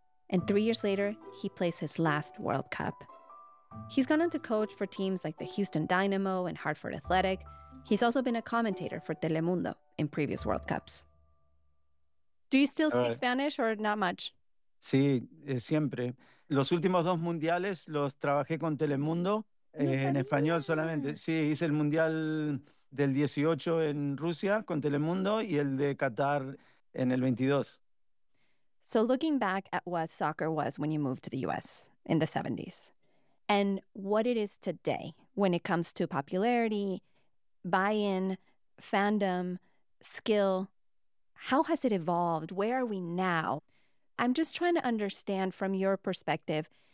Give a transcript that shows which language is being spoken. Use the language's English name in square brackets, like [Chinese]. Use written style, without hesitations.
[English] And 3 years later, he plays his last World Cup. He's gone on to coach for teams like the Houston Dynamo and Hartford Athletic. He's also been a commentator for Telemundo in previous World Cups. Do you still speak Spanish or not much? [Spanish] Sí, siempre. Los últimos dos mundiales los trabajé con Telemundo en español solamente. Sí, hice el mundial del 18 en Rusia con Telemundo y el de Qatar en el 22. [English] So looking back at what soccer was when you moved to the U.S. in the 70s and what it is today when it comes to popularity, buy-in, fandom, skill, how has it evolved? Where are we now? I'm just trying to understand from your perspective.